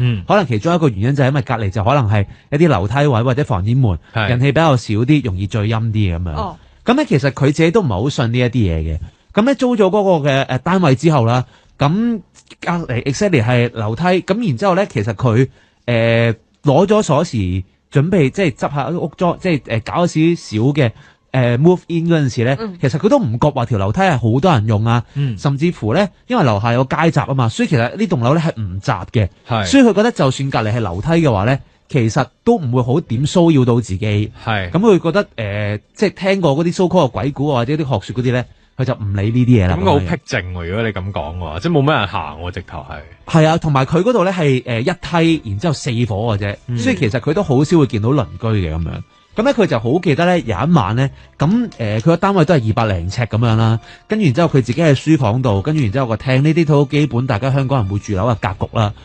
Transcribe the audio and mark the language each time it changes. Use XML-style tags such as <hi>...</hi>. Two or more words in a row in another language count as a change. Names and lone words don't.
<yue>可能其中一個原因就係因為隔離就可能係一啲樓梯位或者防煙門，人氣比較少啲，容易聚陰啲咁樣。咁咧其實佢自己都唔係好信呢一啲嘢嘅。咁咧租咗嗰個嘅單位之後啦，咁隔離 exactly 係樓梯，咁然之後咧其實佢攞咗鎖匙準備即係執下屋裝，即係搞少少嘅</yue> <en>move in</en> <yue>嗰陣時咧，其實佢都唔覺話條樓梯係好多人用啊。甚至乎咧，因為樓下有街閘啊嘛，所以其實呢棟樓咧係唔閘嘅。所以佢覺得就算隔離係樓梯嘅話咧，其實都唔會好點騷擾到自己。咁佢覺得即係聽過嗰啲 so-called 嘅鬼故或者啲學説嗰啲咧，佢就唔理呢啲嘢啦。咁好僻靜喎，如果你咁講嘅話，即係冇咩人行喎，直頭係。係啊，同埋佢嗰度咧係一梯，然之後4伙嘅啫，所以其實佢都好少會見到鄰居嘅咁樣。咁咧佢就好記得咧有一晚咧，咁佢個單位都係200零尺咁樣啦，跟住然之後佢自己喺書房度，跟住然之後個廳，呢啲都好基本，大家香港人會住樓嘅格局啦。</yue>